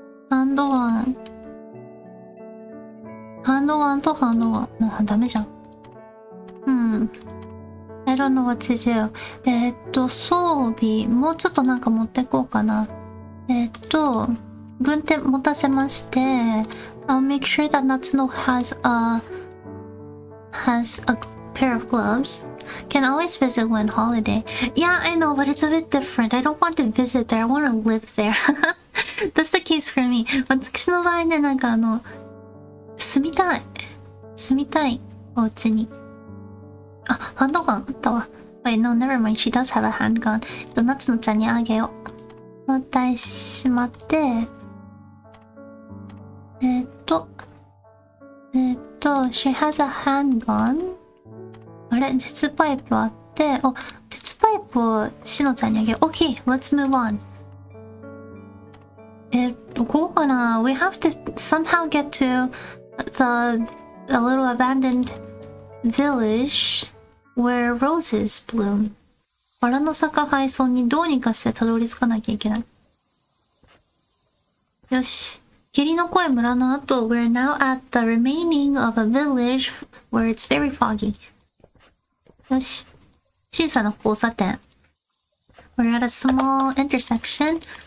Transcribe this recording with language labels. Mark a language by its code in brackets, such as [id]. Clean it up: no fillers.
[ja] ハンドガンとハンドガン。もうダメじゃん。 [en] I don't know what to do. [ja] 装備、もうちょっとなんか持ってこうかな。軍手持たせまして、 [en] I'll make sure that Natsuno has a pair of gloves. Can always visit when holiday. Yeah, I know, but it's a bit different. I don't want to visit there. I want to live there. That's the case for me. [ja] 私の場合ね、なんか住みたい。お家に。あ、ハンドガンあったわ。 [en] Wait, no, never mind. She does have a handgun. [ja] 夏野ちゃんにあげよう。持ってしまって、 [en] she has a handgun? [ja] あれ鉄パイプあって、鉄パイプをしのちゃんにあげよう。 [en] Okay, let's move on. [ja] どこかな？ [en] We have to somehow get to a little abandoned village where roses bloom. [ja] バラの咲く廃村にどうにかしてたどり着かなきゃいけない。よし。霧の濃い村の後、 [en] we're now at the remaining of a village where it's very foggy. [ja] よし。小さな交差点。 [en] We're at a small intersection.